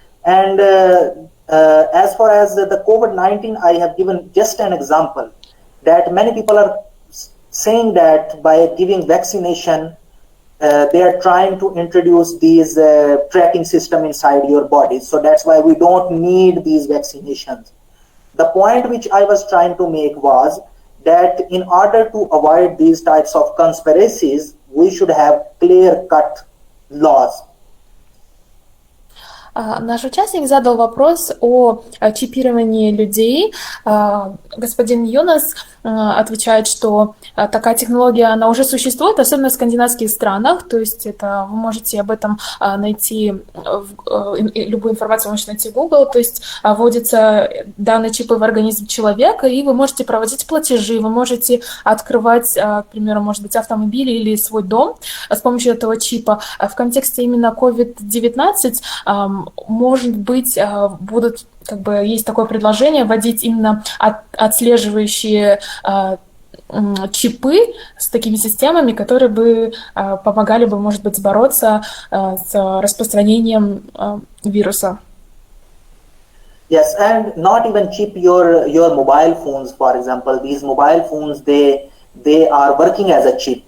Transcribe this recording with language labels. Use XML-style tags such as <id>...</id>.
<en>And as far as the COVID-19, I have given just an example that many people are saying that by giving vaccination, they are trying to introduce these tracking system inside your body. So that's why we don't need these vaccinations. The point which I was trying to make was that in order to avoid these types of conspiracies, we should have clear-cut laws.</en> <ru>Наш участник задал вопрос о чипировании людей. Господин Юнас отвечает, что такая технология, она уже существует, особенно в скандинавских странах, то есть это вы можете об этом найти, любую информацию вы можете найти в Google, то есть вводятся данные чипы в организм человека, и вы можете проводить платежи, вы можете открывать, к примеру, может быть, автомобиль или свой дом с помощью этого чипа. В контексте именно COVID-19, может быть, будут, как бы, есть такое предложение вводить именно отслеживающие чипы с такими системами, которые бы помогали бы, может быть, бороться с распространением вируса.</ru> <en>Yes, and not even chip your mobile phones, for example. These mobile phones, they are working as a chip.</en>